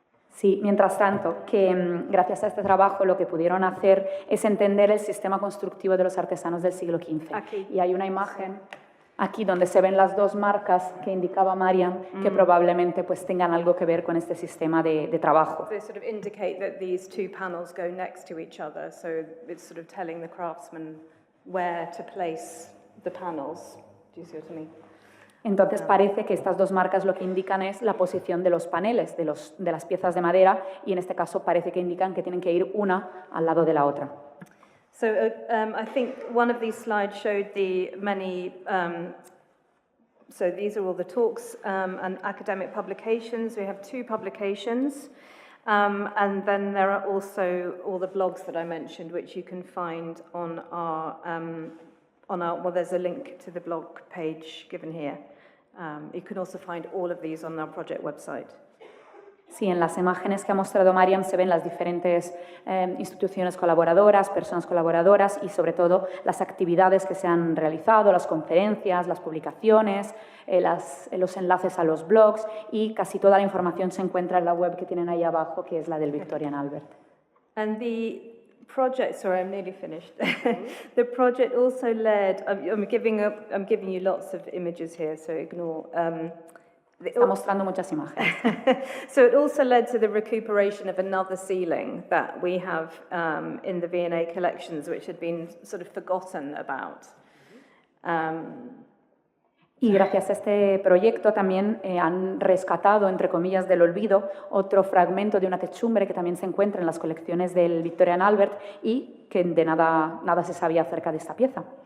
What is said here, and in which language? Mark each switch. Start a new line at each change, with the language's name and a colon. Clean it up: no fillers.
Spanish: Sí, mientras tanto, que gracias a este trabajo lo que pudieron hacer es entender el sistema constructivo de los artesanos del siglo XV. Aquí. Y hay una imagen aquí donde se ven las dos marcas que indicaba Mariam, que probablemente pues tengan algo que ver con este sistema de trabajo.
English: They sort of indicate that these two panels go next to each other, so it's sort of telling the craftsman where to place the panels. Do you see what I mean?
Spanish: Entonces parece que estas dos marcas lo que indican es la posición de los paneles, de las piezas de madera, y en este caso parece que indican que tienen que ir una al lado de la otra.
English: So I think one of these slides showed the many, so these are all the talks and academic publications. We have 2 publications, and then there are also all the blogs that I mentioned, which you can find on our, well, there's a link to the blog page given here. You can also find all of these on our project website.
Spanish: Sí, en las imágenes que ha mostrado Mariam se ven las diferentes instituciones colaboradoras, personas colaboradoras, y sobre todo las actividades que se han realizado, las conferencias, las publicaciones, los enlaces a los blogs, y casi toda la información se encuentra en la web que tienen ahí abajo, que es la del Victorian Albert.
English: And the project, sorry, I'm nearly finished. The project also led, I'm giving you lots of images here, so ignore.
Spanish: Está mostrando muchas imágenes.
English: So it also led to the recuperation of another ceiling that we have in the V&A collections, which had been sort of forgotten about.
Spanish: Y gracias a este proyecto también han rescatado, entre comillas, del olvido, otro fragmento de una techumbre que también se encuentra en las colecciones del Victorian Albert y que de nada se sabía acerca de esta pieza.